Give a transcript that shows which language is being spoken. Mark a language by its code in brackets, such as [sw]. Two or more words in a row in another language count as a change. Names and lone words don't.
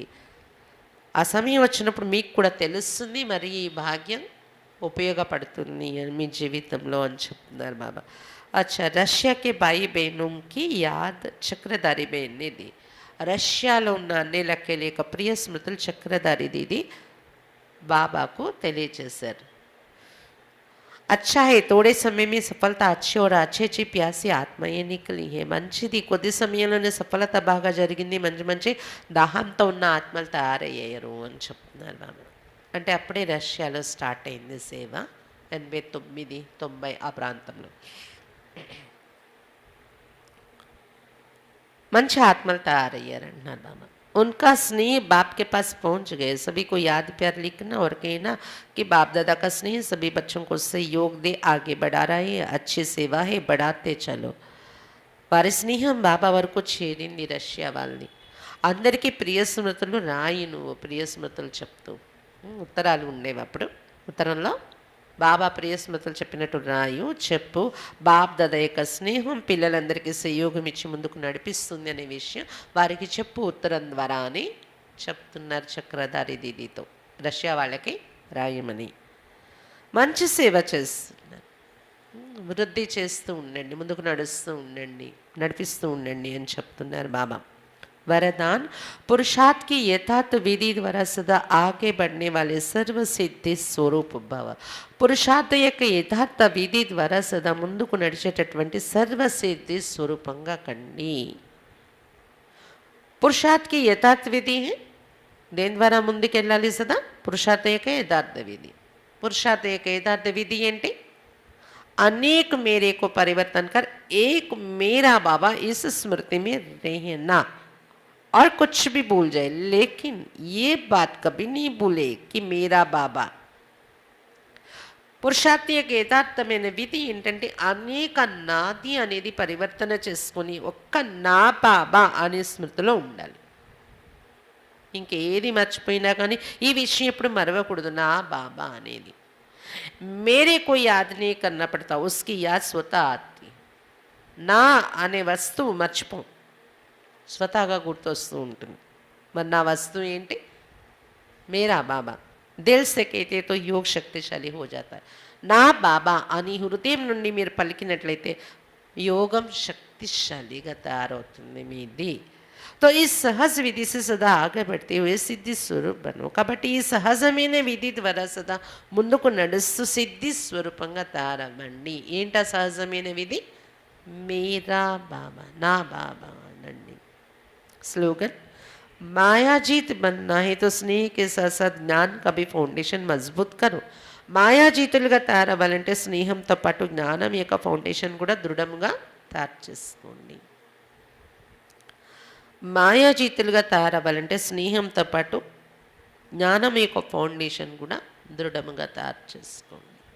[te] ఆ సమయం వచ్చినప్పుడు మీకు కూడా తెలుస్తుంది, మరి ఈ భాగ్యం ఉపయోగపడుతుంది మీ జీవితంలో అని చెప్తున్నారు బాబా. [hi] अच्छा, रशिया के भाई बहनों की याद चक्रधारी बहन ने दी. [te] రష్యాలో ఉన్న అన్నేలకి లేక ప్రియ స్మృతులు చక్రధారి దీది బాబాకు తెలియజేశారు. [hi] अच्छा है, थोड़े समय में सफलता अच्छी और अच्छी अच्छी प्यासी आत्माएं निकली है. [te] మంచిది, కొద్ది సమయంలోనే సఫలత బాగా జరిగింది, మంచి మంచి దాహంతో ఉన్న ఆత్మలు తయారయ్యారు అని చెప్తున్నారు బాబా. అంటే అప్పుడే రష్యాలో స్టార్ట్ అయింది సేవ, 89, 90 ఆ ప్రాంతంలో మంచి ఆత్మలు తయారయ్యారంటున్నారు బాబా. [hi] उनका स्नेह बाप के पास पहुंच गए. सभी को याद प्यार लिखना और कहना कि बाप दादा का स्नेह सभी बच्चों को सहयोग दे, आगे बढ़ा रहा है, अच्छी सेवा है, बढ़ाते चलो. [te] వారి స్నేహం బాబా వరకు చేరింది రష్యా వాళ్ళని. అందరికీ ప్రియ స్మృతులు రాయి, నువ్వు ప్రియ స్మృతులు చెప్తూ. ఉత్తరాలు ఉండేవి అప్పుడు. ఉత్తరంలో బాబా ప్రియ స్మృతులు చెప్పినట్టు రాయు, చెప్పు. బాబ్ దాదా యొక్క స్నేహం పిల్లలందరికీ సహయోగం ఇచ్చి ముందుకు నడిపిస్తుంది అనే విషయం వారికి చెప్పు ఉత్తరం ద్వారా అని చెప్తున్నారు చక్రధారి దీదీతో. రష్యా వాళ్ళకి రాయమని. మంచి సేవ చేస్తున్నారు, వృద్ధి చేస్తూ ఉండండి, ముందుకు నడిపిస్తూ ఉండండి అని చెప్తున్నారు బాబా. [hi] वरदान पुरुषार्थ की यथार्थ विधि द्वारा सदा आगे बढ़ने वाले सर्व सिद्धि स्वरूप भव. [te] పురుషార్థ యొక్క యథార్థ విధి ద్వారా సదా ముందుకు నడిచేటటువంటి సర్వసిద్ధి స్వరూపంగా కండి. పురుషార్థ్ కి యథార్థ విధి దేని ద్వారా ముందుకెళ్ళాలి సదా? పురుషార్థ యొక్క యథార్థ విధి. పురుషార్థ యొక్క యథార్థ విధి ఏంటి? [hi] अनेक मेरे को परिवर्तन कर एक मेरा बाबा इस स्मृति में रहना. और कुछ भी भूल जाए लेकिन ये बात कभी नहीं भूले कि मेरा बाबा. [te] పురుషార్థి యొక్క యథార్థమైన విధి ఏంటంటే అనేక నాది అనేది పరివర్తన చేసుకొని ఒక్క నా బాబా అనే స్మృతిలో ఉండాలి. ఇంకేది మర్చిపోయినా కానీ ఈ విషయం ఎప్పుడు మరవకూడదు. నా బాబా అనేది [hi] मेरे को याद नहीं करना पड़ता, उसकी याद स्वतः आती. [te] నా అనే వస్తువు మర్చిపోం, స్వతహాగా గుర్తొస్తూ ఉంటుంది. మరి నా వస్తువు ఏంటి? [hi] मेरा बाबा. दिल से कहते तो योग शक्तिशाली हो जाता है. [te] నా బాబా అని హృదయం నుండి మీరు పలికినట్లయితే యోగం శక్తిశాలిగా తయారవుతుంది మీది. [hi] तो इस सहज विधि से सदा आगे बढ़ते हुए सिद्धि स्वरूप बनो. [te] కాబట్టి ఈ సహజమైన విధి ద్వారా సదా ముందుకు నడుస్తూ సిద్ధి స్వరూపంగా తయారవ్వండి. ఏంటా సహజమైన విధి? [hi] मेरा बाबा, [te] నా బాబా అనండి. [hi] स्लोगन मायाजीत बनना है तो स्नेह के साथ साथ ज्ञान का भी फाउंडेशन मजबूत करो. [te] మాయాజీతులుగా తయారవ్వాలంటే స్నేహంతో పాటు జ్ఞానం యొక్క ఫౌండేషన్ కూడా దృఢంగా తయారు చేసుకోండి. మాయాజీతులుగా తయారవ్వాలంటే స్నేహంతో పాటు జ్ఞానం యొక్క ఫౌండేషన్ కూడా దృఢంగా తయారు చేసుకోండి.